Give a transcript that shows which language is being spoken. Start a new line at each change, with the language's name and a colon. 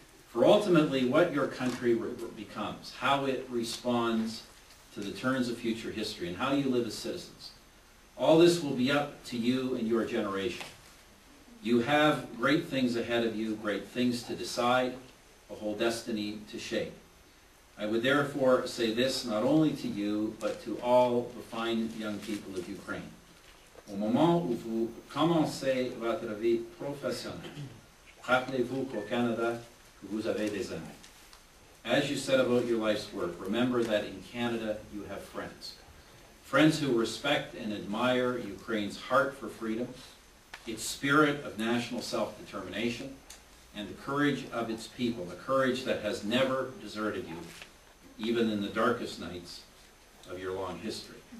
English: For ultimately what your country becomes, how it responds to the turns of future history, and how you live as citizens, all this will be up to you and your generation. You have great things ahead of you, great things to decide, a whole destiny to shape. I would therefore say this not only to you, but to all the fine young people of Ukraine.
French: Au moment où vous commencez votre vie professionnelle, rappelez-vous qu'au Canada, que vous avez des amis.
English: As you set about your life's work, remember that in Canada you have friends. Friends who respect and admire Ukraine's heart for freedom, its spirit of national self-determination, and the courage of its people, a courage that has never deserted you, even in the darkest nights of your long history.